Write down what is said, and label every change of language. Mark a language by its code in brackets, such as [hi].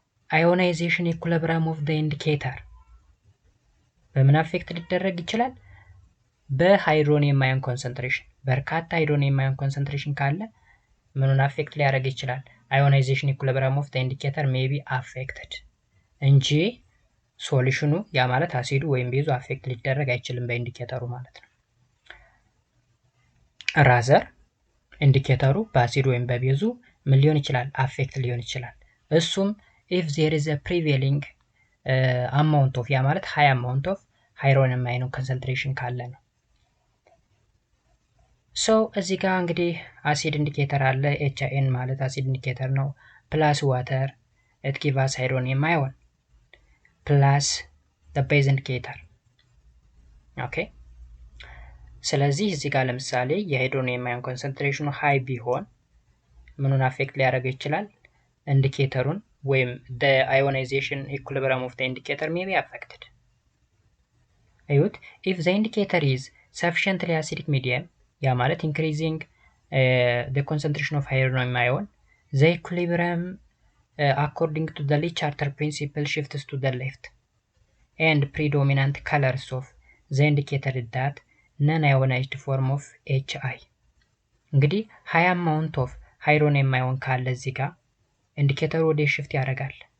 [en] ionization equilibrium of the indicator [am] በምን አፌክት ሊደረግ ይችላል? በሃይድሮኒየም አዮን ኮንሰንትሬሽን። በርካታ ሃይድሮኒየም አዮን ኮንሰንትሬሽን ካለ ምኑን አፌክት ሊያደርግ ይችላል? [en] ionization equilibrium of the indicator may be affected [am] እንጂ ሶሉሽኑ ያ ማለት አሲዱ ወይም ቤዙ አፌክት ሊደረግ አይችልም በኢንዲኬተሩ ማለት ነው። ራዘር ኢንዲኬተሩ በአሲዱ ወይም በቤዙ ምን ሊሆን ይችላል? አፌክት ሊሆን ይችላል። እሱም [en] if there is a prevailing amount of [am] ያ ማለት [en] high amount of hydronium ion concentration [am] ካለ ነው። እዚህ ጋር እንግዲህ አሲድ ኢንዲኬተር አለ። HIN ማለት አሲድ ኢንዲኬተር ነው። ፕላስ ዋተር [en] it gives us hydronium ion plus the base indicator። [am] ኦኬ ስለዚህ እዚህ ጋር ለምሳሌ የሃይድሮኒየም አዮን ኮንሰንትሬሽኑ ሃይ ቢሆን ምኑን አፌክት ሊያደርግ ይችላል? ኢንዲኬተሩን ወይም [en] the ionization equilibrium of the indicator may be affected። እዩት if the indicator is sufficiently acidic medium [am] ያ ማለት [en] increasing the concentration of hydronium ion the equilibrium according to the Lee Charter principle shifts to the left and predominant colors of the indicator that non-ionized form of HI። [am] እንግዲህ [en] high amount of hydronium ion [am] ካለ እዚህ ጋር ኢንዲኬተሩ ወደ ሽፍት ያደርጋል።